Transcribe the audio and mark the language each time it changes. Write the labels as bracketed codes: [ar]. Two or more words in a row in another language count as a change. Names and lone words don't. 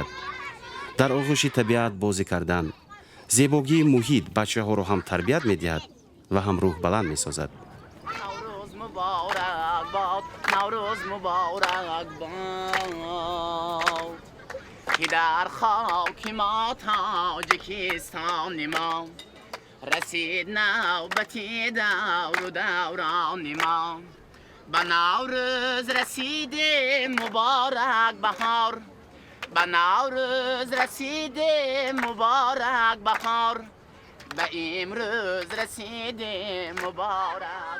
[tg] дар оғӯши табиат бозӣ кардан, зебогии муҳит бачаҳоро ҳам тарбият медиҳад ва ҳам рӯҳбаланд месозад. [fa] نوروز مبارک باد که در خاک ما تاجیکستان ما رسید نوبتی دور و دوران ما به نوروز رسید مبارک بهار به نوروز رسید مبارک بهار به امروز رسید مبارک